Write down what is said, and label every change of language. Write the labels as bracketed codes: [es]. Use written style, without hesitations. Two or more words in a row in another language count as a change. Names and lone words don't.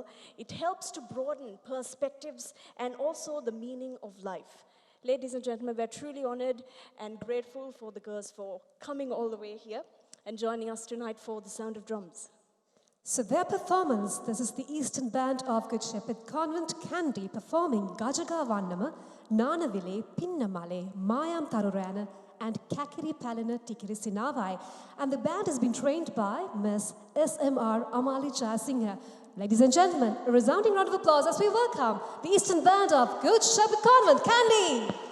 [en] It helps to broaden perspectives and also the meaning of life. Ladies and gentlemen, we're truly honored and grateful for the girls for coming all the way here and joining us tonight for the Sound of Drums. So their performance, this is the Eastern Band of Good Shepherd Convent Kandy performing Gajaga Vannama, Nanavile, Pinnamale, Mayam Tarurana, and Kakiri Palina Tikiri Sinavai. And the band has been trained by Miss SMR Amali Jayasinghe. Ladies and gentlemen, a resounding round of applause as we welcome the Eastern Band of Good Shepherd Convent Kandy.